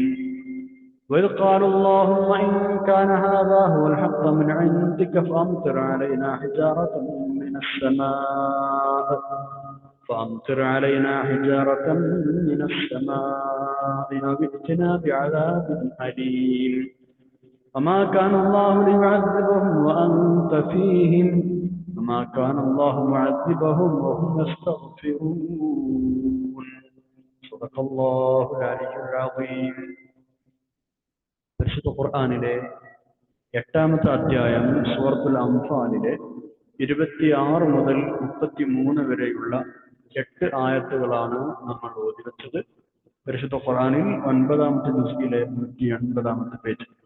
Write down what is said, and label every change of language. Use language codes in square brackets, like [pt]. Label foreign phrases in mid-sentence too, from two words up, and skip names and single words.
[ar] وإذ قالوا اللهم إن كان هذا هو الحق من عندك فأمطر علينا حجارة من السماء أو ائتنا بعذاب أليم. وما كان الله ليعذبهم وأنت فيهم وما كان الله معذبهم وهم يستغفرون. صدق الله العلي العظيم. [ml] പരിശുദ്ധ ഖുർആനിലെ 8-ാമത്തെ അധ്യായം സൂറത്തുൽ അംഫാലിലെ 26 മുതൽ 33 വരെയുള്ള 8 ആയത്തുകളാണ് നമ്മൾ ഓതി വെച്ചത്. പരിശുദ്ധ ഖുർആനിൽ 9-ാമത്തെ ജുസ്ഇലെ 180-ാമത്തെ പേജ്.